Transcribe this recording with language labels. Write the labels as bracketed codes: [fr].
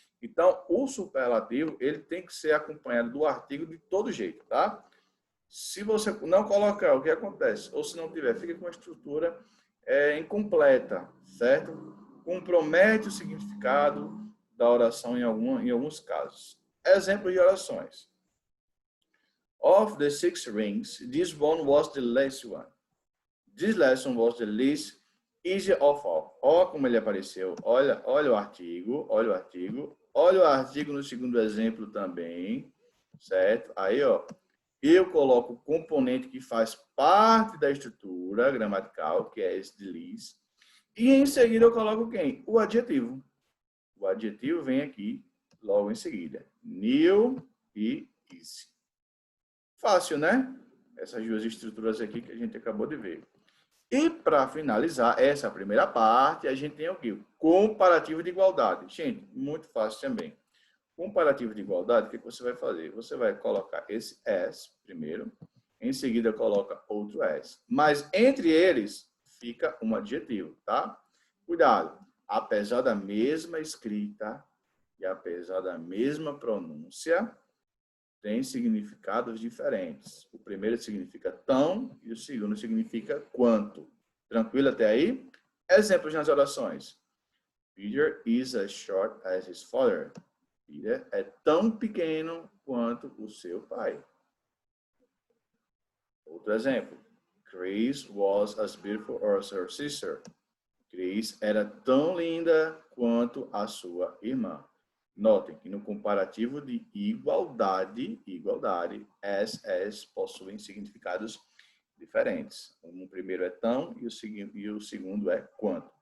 [pt] Então, o superlativo ele tem que ser acompanhado do artigo de todo jeito, tá? Se você não colocar, o que acontece? Ou se não tiver, fica com uma estrutura incompleta, certo? Compromete o significado da oração em alguns casos. Exemplo de orações. [en] Of the 6 rings, this one was the last one. This lesson was the least easy of all. [pt] Olha como ele apareceu. Olha o artigo, olha o artigo. Olha o artigo no segundo exemplo também, certo? Aí, ó. eu coloco o componente que faz parte da estrutura gramatical, que é esse de Liz, e em seguida eu coloco quem? O adjetivo. O adjetivo vem aqui logo em seguida. New e is. Fácil, né? Essas duas estruturas aqui que a gente acabou de ver. E para finalizar essa primeira parte, a gente tem o quê? Comparativo de igualdade. Gente, muito fácil também. Comparativo de igualdade, o que você vai fazer? Você vai colocar esse as primeiro, em seguida coloca outro as. Mas entre eles fica um adjetivo, tá? Cuidado, apesar da mesma escrita e apesar da mesma pronúncia, tem significados diferentes. O primeiro significa tão e o segundo significa quanto. Tranquilo até aí? Exemplos nas orações. [en] Peter is as short as his father. [pt] Peter é tão pequeno quanto o seu pai. Outro exemplo. [en] Grace was as beautiful as her sister. [pt] Grace era tão linda quanto a sua irmã. Notem que no comparativo de igualdade, as possuem significados diferentes. O primeiro é tão e o segundo é quanto.